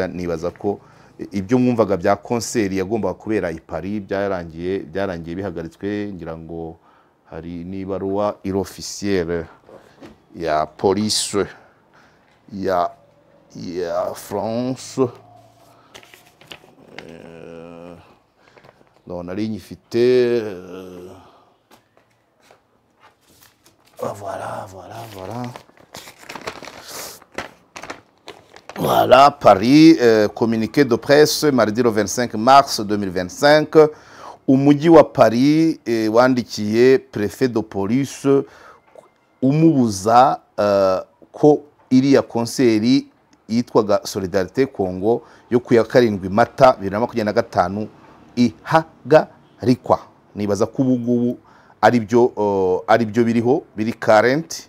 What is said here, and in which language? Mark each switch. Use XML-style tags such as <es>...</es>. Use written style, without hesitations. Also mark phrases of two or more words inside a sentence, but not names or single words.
<rw>Nibaza ko ibyo mwumvaga bya concert yagomba kubera i Paris byarangiye bihagaritswe. Ngira ngo hari n'ibaruwa officielle ya police ya France. Nari nyifite.</rw> <fr>Voilà, Paris, communiqué de presse, mardi le 25 mars 2025.</fr> <rw>Umujyi wa Paris wandikiye</rw> <fr>préfet de police</fr> <rw>umubuza ko iriya konseri yitwaga Solidarité Congo yo ku ya 7 Mata 2025 ihagarikwa. Nibaza ko ubu ari byo biri current.</rw>